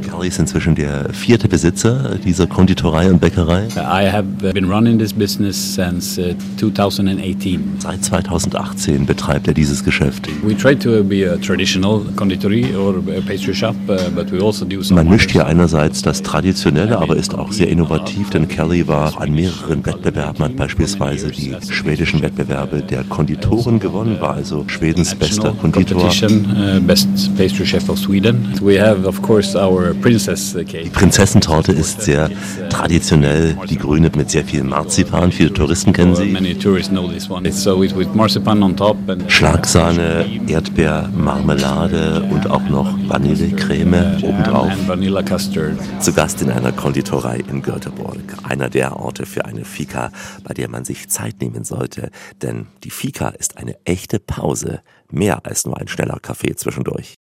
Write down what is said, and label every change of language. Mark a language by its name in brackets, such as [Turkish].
[German] Kalle ist inzwischen der vierte Besitzer dieser Konditorei und Bäckerei. [English] I have been running this business since 2018. [German] Seit 2018 betreibt er dieses Geschäft. [English] We try to be a traditional konditori or a pastry shop, but we also do some. [German] Man mischt hier einerseits das Traditionelle, aber ist auch sehr innovativ, denn Kelly war an mehreren Wettbewerben, hat beispielsweise die schwedischen Wettbewerbe der Konditoren gewonnen, war also Schwedens bester Konditor. [English] Best pastry chef of Sweden. We have of course our princess cake. [German] Die Prinzessentorte ist sehr traditionell, die grüne mit sehr viel Marzipan. Viele Touristen kennen sie. [English] Many tourists know this one. So it's with marzipan on top and [German] Schlagsahne, Erdbeer, Marmelade und auch noch Vanillecreme obendrauf. [English] Vanilla custard. [German] Zu Gast in einer Konditorei in Göteborg. Einer der Orte für eine Fika, bei der man sich Zeit nehmen sollte. Denn die Fika ist eine echte Pause. Mehr als nur ein schneller Kaffee zwischendurch.